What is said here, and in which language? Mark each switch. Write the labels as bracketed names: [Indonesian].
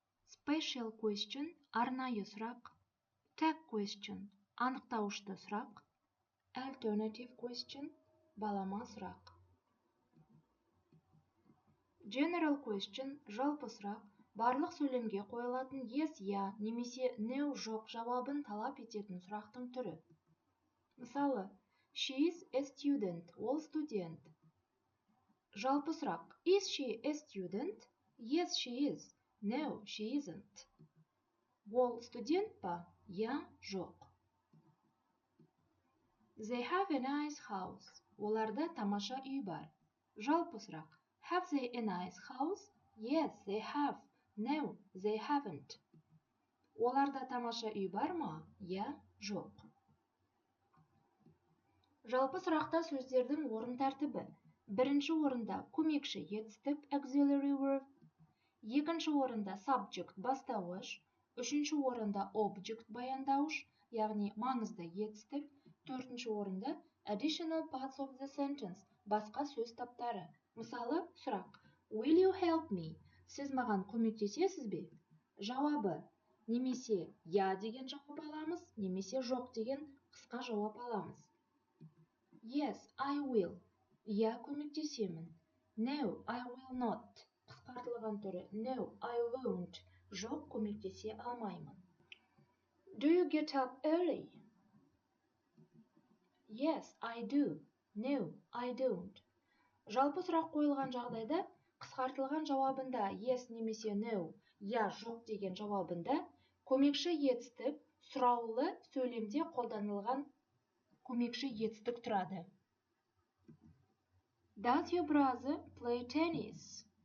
[English] Special question, [Kazakh] арнайы сұрақ. [English] Tag question, [Kazakh] анықтауышты сұрақ. Alternative question, балама сұрақ. [English] General question, [Kazakh] жалпы сұрақ, барлық сөйлемге қойылатын yes, я, немесе no, жоқ жауабын талап ететін сұрақтың түрі. Мысалы, [English] she is a student, [Kazakh] ол студент. Жалпы сұрақ, [English] is she a student? Yes, she is. No, she isn't. [Kazakh] Ол студент па? Я, жоқ. [English] They have a nice house. [Kazakh] Оларда тамаша үй бар. Жалпы сұрақ, [English] have they a nice house? Yes, they have. No, they haven't. [Kazakh] Оларда тамаша үй бар ма? Я, жоқ. Жалпы сұрақта сөздердің орын тәртібі. Бірінші орында көмекші етістік [English] auxiliary verb, [Kazakh] екінші орында subject бастауыш, үшінші орында object баяндауыш, яғни маңызды етістік, төртінші орында [English] additional parts of the sentence [Kazakh] басқа сөз таптары. Мысалы, сұрақ, [English] will you help me? [Kazakh] Сіз маған көмектесесіз бе? Жауабы, немесе я деген жауап аламыз, немесе жоқ деген қысқа жауап аламыз. [English] Yes, I will. [Kazakh] Я көмектесемін. [English] No, I will not. [Kazakh] Қысқартылған түрі [English] no, I won't. [Kazakh] Жоқ, көмектесе алмаймын. [English] Do you get up early? Yes, I do. No, I don't. [Kazakh] Жалпы сұрақ қойылған жағдайда қысқартылған жауабында yes немесе no, я, жоқ деген жауабында көмекші етістік сұраулы сөйлемде қолданылған көмекші етістік тұрады. [English] Does your brother play tennis?